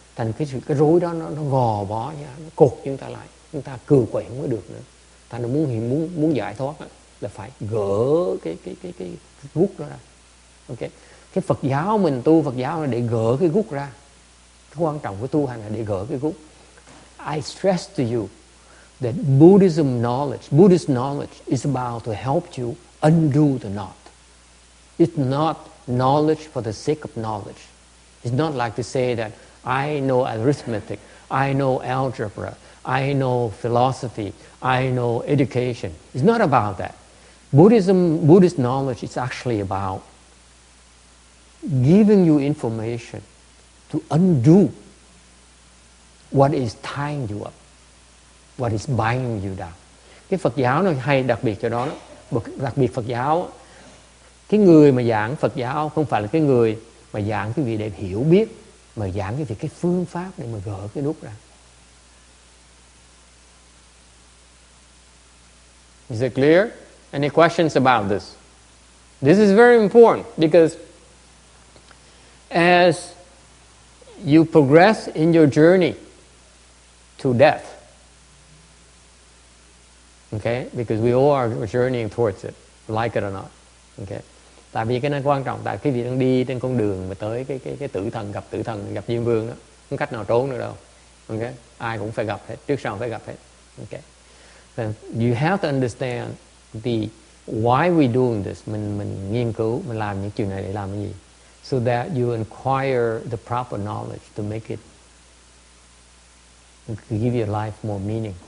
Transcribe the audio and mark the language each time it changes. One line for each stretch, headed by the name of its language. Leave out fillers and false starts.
Vietnamese: Thành cái rối đó nó gò bó ra, nó cột chúng ta lại, chúng ta cừ quậy không có được nữa. Thành ra muốn giải thoát là phải gỡ cái gút đó ra. Ok, cái Phật giáo mình tu Phật giáo là để gỡ cái gút ra. Cái quan trọng của tu hành là để gỡ cái gút.
English: I stress to you that Buddhist knowledge is about to help you undo the knot. It's not knowledge for the sake of knowledge. It's not like to say that I know arithmetic, I know algebra, I know philosophy, I know education. It's not about that. Buddhist knowledge is actually about giving you information to undo what is tying you up, what is binding you down.
Vietnamese: Cái Phật giáo nó hay đặc biệt cho đó, đặc biệt Phật giáo, cái người mà giảng Phật giáo không phải là cái người mà giảng cái gì để hiểu biết, mà giảng cái phương pháp để mà gỡ cái nút ra.
English: Is it clear? Any questions about this? This is very important because as you progress in your journey to death, okay, because we all are journeying towards it, like it or not, okay.
Vietnamese: Tại vì cái này quan trọng, tại cái vị đang đi trên con đường mà tới cái tử thần, gặp Diêm Vương đó, không cách nào trốn nữa đâu, okay. Ai cũng phải gặp hết, trước sau phải gặp hết, okay.
English: So you have to understand the why we doing this.
Vietnamese: Mình nghiên cứu, mình làm những chuyện này để làm cái gì,
English: so that you acquire the proper knowledge to make it give your life more meaning.